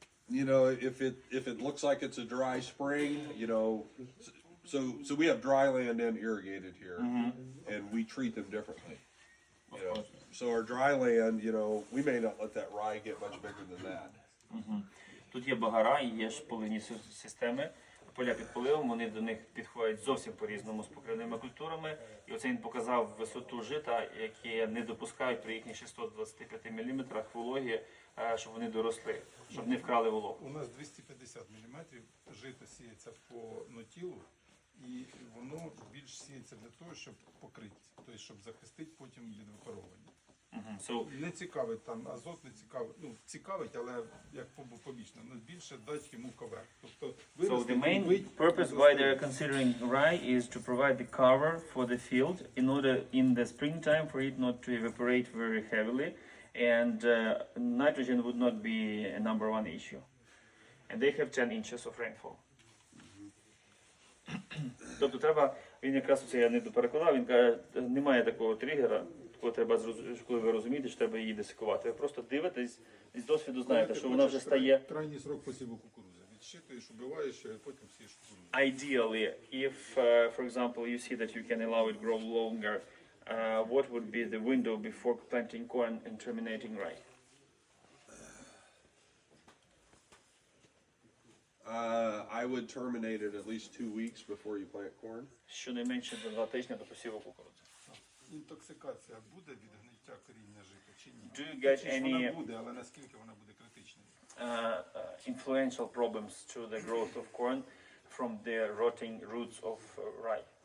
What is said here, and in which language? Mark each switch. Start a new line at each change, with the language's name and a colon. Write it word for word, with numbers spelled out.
English: You know, if it if it looks like it's a dry spring, you know, so so we have dry land and irrigated here, and we treat them differently. You know, so our dry land, you know, we may not let that rye get much bigger than that.
Ukrainian: Тут є багара і є ж поливні си- системи. Поля під поливом, вони до них підходять зовсім по-різному з покривними культурами. І оце він показав висоту жита, які не допускають при їхніх шістсот двадцять п'ять міліметрів вологі, е, щоб вони доросли, щоб не вкрали вологу. У нас двісті п'ятдесят міліметрів жито сіється по нотілу, і воно більш сіється для того, щоб покрити, тобто щоб захистити потім від випаровування.
English: Мгм. So,
Ukrainian: Не цікавить там азот, не цікавить, ну цікавить, але як побо- побічно, ну більше дати йому ковер. Тобто
English: so
Ukrainian: вирости,
English: the main
Ukrainian: вбить,
English: purpose why
Ukrainian: зростити.
English: they are considering rye is to provide the cover for the field in order in the springtime for it not to evaporate very heavily, and uh, nitrogen would not be a number one issue. And they have ten inches of rainfall.
Ukrainian: Тобто треба, він якраз це я не доперекладав, він каже, немає такого тригера, такого треба зрозу- коли ви розумієте, що треба її десикувати. Ви просто дивитесь і з досвіду знаєте, що вона вже Хочеш край- стає. Крайній срок посіву кукурудзи. Відщитуєш, убиваєш, а потім сієш кукурудзу.
English: Ideally, if, uh, for example, you see that you can allow it grow longer, uh, what would be the window before planting corn and terminating rye? Uh, I would terminate it at least two weeks before you plant corn.
Ukrainian: Щонайменше до два тижні до посіву кукурудзи. Інтоксикація буде від гниття коріння жита чи ні?
English: Do you get
Ukrainian: Чи ж вона
English: any
Ukrainian: буде, але наскільки вона буде критичною?
English: uh, uh, influential problems to the growth of corn from the rotting roots of uh, rye?